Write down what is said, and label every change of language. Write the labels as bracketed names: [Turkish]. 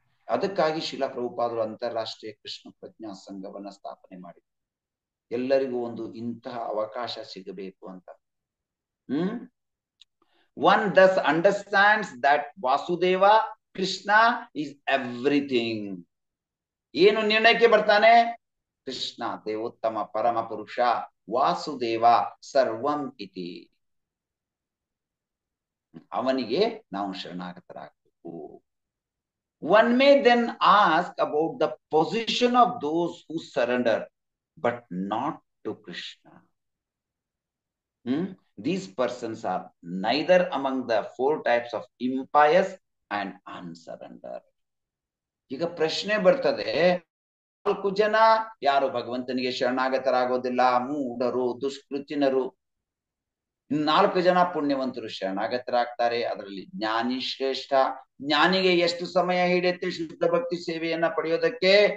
[Kannada] ಅದಕ್ಕಾಗಿ ಶ್ರೀಲ ಪ್ರಭುಪಾದರು ಅಂತಾರಾಷ್ಟ್ರೀಯ ಕೃಷ್ಣ ಪ್ರಜ್ಞಾ ಸಂಘವನ್ನ ಸ್ಥಾಪನೆ ಮಾಡಿದರು. ಎಲ್ಲರಿಗೂ ಒಂದು ಇಂತಹ ಅವಕಾಶ ಸಿಗಬೇಕು ಅಂತ. [English] One thus understands that Vasudeva Krishna is everything. [Kannada] ಏನು ನಿರ್ಣಯಕ್ಕೆ ಬರ್ತಾನೆ? ಕೃಷ್ಣ ದೇವೋತ್ತಮ ಪರಮ ಪುರುಷ, ವಾಸುದೇವ ಸರ್ವಂ ಇತಿ. ಅವನಿಗೆ ನಾವು ಶರಣಾಗತರಾಗಬೇಕು. [English] One may then ask about the position of those who surrender, but not to Krishna. These persons are neither among the four types of impious and unsurrender. [Kannada] ಈಗ ಪ್ರಶ್ನೆ ಬರ್ತದೆ, 4 ಜನ ಯಾರು ಭಗವಂತನಿಗೆ ಶರಣಾಗತರಾಗೋದಿಲ್ಲ, ಮೂಢರು, ದುಷ್ಕೃತಿನರು. 4 ಜನ ಪುಣ್ಯವಂತರು ಶರಣಾಗತರಾಗ್ತಾರೆ. ಅದರಲ್ಲಿ ಜ್ಞಾನಿ ಶ್ರೇಷ್ಠ. ಜ್ಞಾನಿಗೆ ಎಷ್ಟು ಸಮಯ ಹಿಡಿಯುತ್ತೆ ಶುದ್ಧ ಭಕ್ತಿ ಸೇವೆಯನ್ನ ಪಡೆಯೋದಕ್ಕೆ?